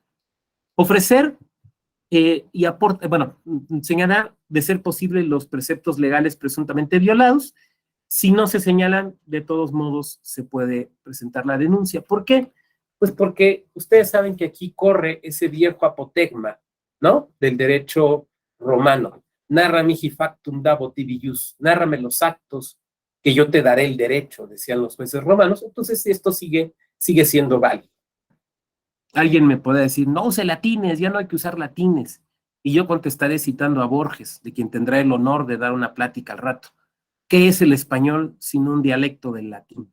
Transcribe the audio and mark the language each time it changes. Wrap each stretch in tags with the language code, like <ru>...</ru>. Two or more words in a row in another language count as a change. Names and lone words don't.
<es>Ofrecer y aportar, bueno, señalar de ser posible los preceptos legales presuntamente violados. Si no se señalan, de todos modos se puede presentar la denuncia. ¿Por qué? Pues porque ustedes saben que aquí corre ese viejo apotegma, ¿no? Del derecho romano.</es> <la>Narra mihi factum dabo tibi ius.</la> <es>Nárrame los actos que yo te daré el derecho, decían los jueces romanos. Entonces esto sigue siendo válido. Alguien me puede decir, no use latines, ya no hay que usar latines. Y yo contestaré citando a Borges, de quien tendrá el honor de dar una plática al rato. ¿Qué es el español sin un dialecto del latín?</es>